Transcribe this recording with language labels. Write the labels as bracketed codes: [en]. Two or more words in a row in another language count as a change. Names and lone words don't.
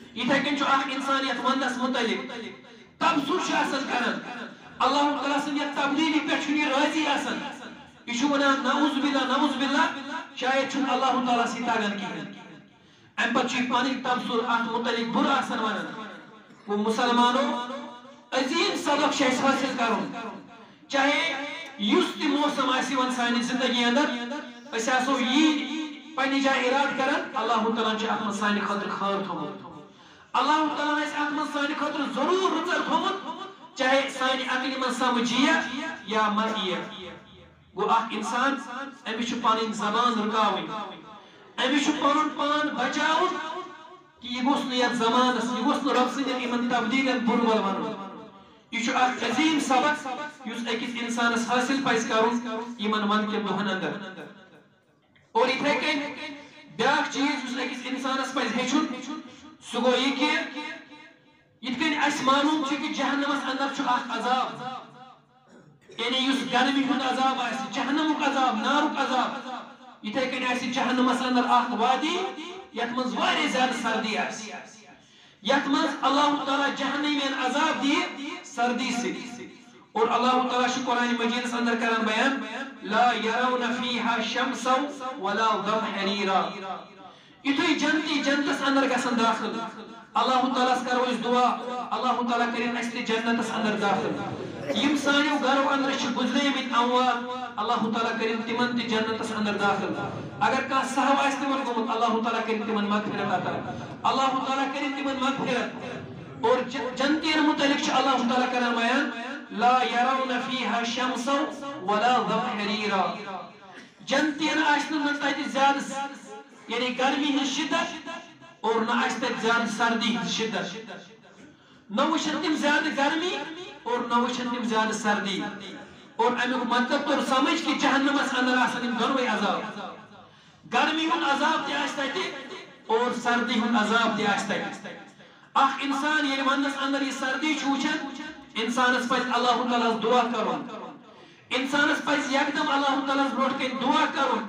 [ks] اتھے کن چھو اخ انسان یت وندس متعلق تبصر چھ آسان کران اللہ تعالیٰ سن یت تبدیلی پہ چھ یہ راضی آسان یہ چھو ونان [ar] نعوذ باللہ [ks] شاید چھن اللہ تعالیٰ سی تاگن کہین ام پتہ چھ پانی تبصر ات متعلق بر آسان ونان وہ مسلمانوں عظیم سبق چھ حاصل کرن چاہے یس تہ موسم آسی ون سانی زندگی اندر اس آسو یہ پنی جائے اراد کرن اللہ تعالیٰ چھ ات من سانی خاطر خیر تھومت اللہ تعالیٰ اس ات من سانی خاطر ضرور رچر تھومت چاہے سانی عقل من سمجھیا یا مرئیا گو اخ انسان امی چھ پانی زبان رکاوی امی چھ پنن پان بچاون کہ یہ گوس نہ یت زمانس یہ گوس نہ رب سندین یمن تبدیلن برول ونن یہ چھ اخ عظیم سبق یس اکس انسانس حاصل پز کرن یمن ون کے دہن اندر اور اتھے کن بیاکھ چیز یس اکس انسانس پز ہیچن سہ گو یہ کہ یت کن اس معلوم چھ کہ جہنمس اندر چھ اخ عذاب یعنی یس گرمی ہند عذاب آس جہنمک عذاب نارک عذاب اتھے کن آس جہنمس اندر اخ وادی یت من واریاہ زیادہ سردی آس یت من اللہ تعالیٰ جہنمین عذاب دی سردی سے اور اللہ تعالیٰ چھ قرآن مجید اندر کران بیان [ar] لا يرون فيها شمسا ولا ظمهريرا [ks] اتھے جنتی جنتس اندر گژھن داخل اللہ تعالیٰ کرو اس دعا اللہ تعالیٰ کرن اس تہ جنتس اندر داخل یم سانیو گرو اندر چھ گزریمت اموات اللہ تعالیٰ کرن تمن تہ جنتس اندر داخل اگر کان صحو آس تمن گومت اللہ تعالیٰ کرن تمن مغفرت عطا اللہ تعالیٰ کرن تمن مغفرت اور جنتین متعلق چھ اللہ تعالیٰ کران بیان [ar] لا يرون فيها شمسا ولا ظمهريرا [ks] جنتین آسن نہ تتہ زیادہ یعنی گرمی ہن شدت اور نہ آس تتہ زیادہ سردی ہن شدت نہ وچھن تم زیادہ گرمی اور نہ وچھن تم زیادہ سردی اور امیک مطلب تو سمجھ کہ جہنمس اندر آسن یم دونوے عذاب گرمی ہن عذاب تہ آس تتہ اور سردی ہن عذاب تہ آس تتہ اخ انسان یعنی ونس اندر یہ سردی چھ وچھان انسانس پز اللہ تعالیٰ دعا کرن انسانس پز یکدم اللہ تعالیٰ برونٹ کن دعا کرن